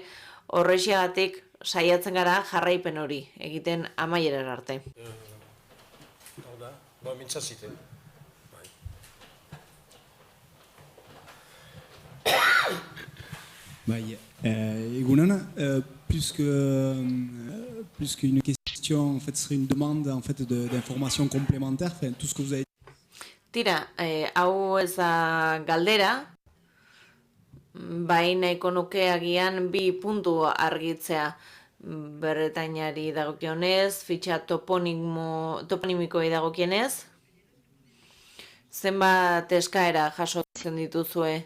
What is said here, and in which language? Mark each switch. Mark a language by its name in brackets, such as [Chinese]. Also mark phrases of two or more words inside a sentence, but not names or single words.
[Basque] Horrexegatik saiatzen gara jarraipen hori egiten amaierara arte. Hau da, mintzazite. Egunon, [French] plus qu'une question, en fait, ce serait une demande en fait, d'informations complémentaires, enfin, tout ce que vous avez dit. [Basque] Tira, hau ez da galdera, bai nahiko nuke agian bi puntu argitzea. Bretainari dagokionez, fitxa toponimikoei dagokienez, zenbat eskaera jasotzen dituzue.